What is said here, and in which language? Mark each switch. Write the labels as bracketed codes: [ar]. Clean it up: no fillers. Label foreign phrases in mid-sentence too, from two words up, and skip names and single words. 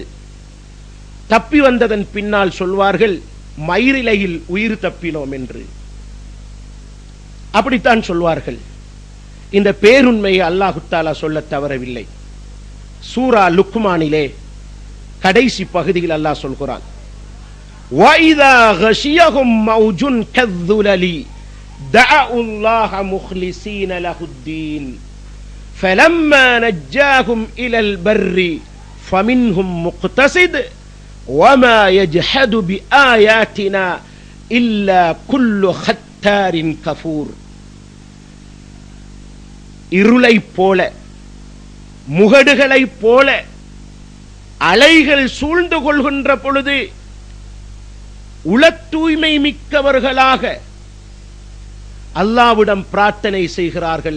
[ta] தப்பி வந்ததன் பின்னால் சொல்வார்கள் மயிரிலையில் உயிர் தப்பினோம் என்று. அப்படித்தான் சொல்வார்கள். இந்த பேருண்மையை அல்லாஹு தஆலா சொல்ல தவறவில்லை. சூரா லுக்மானிலே கடைசி பகுதியில் அல்லாஹ் சொல்கிறான், [ar] وَإِذَا غَشِيَهُمْ مَوْجٌ كَالظُّلَلِ دَعَوُا اللَّهَ مُخْلِصِينَ لَهُ الدِّينَ فَلَمَّا نَجَّاهُمْ إِلَى الْبَرِّ فَمِنْهُمْ مُقْتَصِدٌ وَمَا يَجْحَدُ بِآيَاتِنَا إِلَّا كُلُّ خَتَّارٍ كَفُورٍ. [ta] இருளை போல, முகடுகளை போல அலைகள் சூழ்ந்து கொள்கின்ற பொழுது உள தூய்மை மிக்கவர்களாக அல்லாஹ்விடம் பிரார்த்தனை செய்கிறார்கள்.